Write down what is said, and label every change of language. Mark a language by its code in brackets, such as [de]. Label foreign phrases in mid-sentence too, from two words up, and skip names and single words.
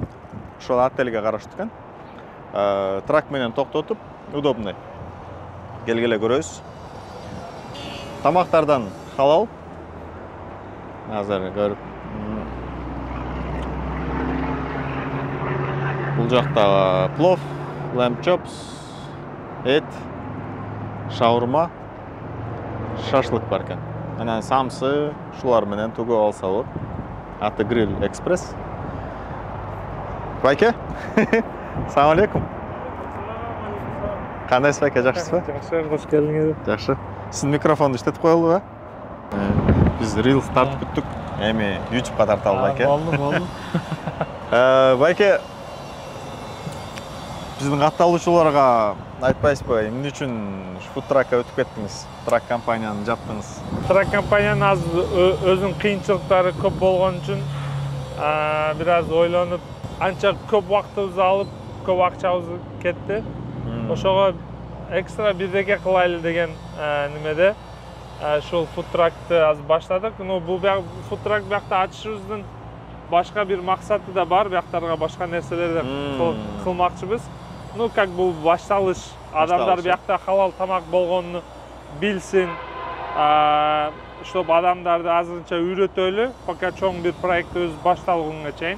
[ky] Ошол отельге караштуу экен. Трак менен токтотуп, удобный. Келгеле көрөбүз. Тамактардан халал. Азыр көрүп. Бул жакта плов, [en] lamb chops, [ky] эт, шаурма, шашлык бар экен. Анан самсы, шулар менен тугуп алса болот. Аты Grill Express. Байке? [ar] سلام عليكم. [ky] Кандайсыз байке, жакшысызбы? Жакшы, кош келдиңиз. Жакшы. Сиздин микрофонду иштетип коелубу? Биз Reels тартып күттүк. Эми YouTube'га тарталы байке. Болду. Байке, биздин катталуучуларга айтпайсызбы, эмне үчүн [en] food truckка [ky] өтүп кеттиңиз? Трак компанияны жаптыңыз. Трак компаниянын азыр өзүнүн кыйынчылыктары көп болгон үчүн бир аз ойлонуп, анча көп убактыбызды алып, көп акчабыз кетти. Ошого экстра бирдеке кылайлы деген немеде ушул [en] food truckты [ky] азыр баштадык. Но бул [en] food truck [ky] биякта ачышыбыздын башка бир максаты да бар, бияктарга башка нерселерди кылмакчыбыз. [ru] Ну, как [ky] бул башталыш, адамдар биякта халал тамак болгонун билсин, чтоб адамдарды азырынча үйрөтөлү, пока чоң бир проект өз башталгунга чейин.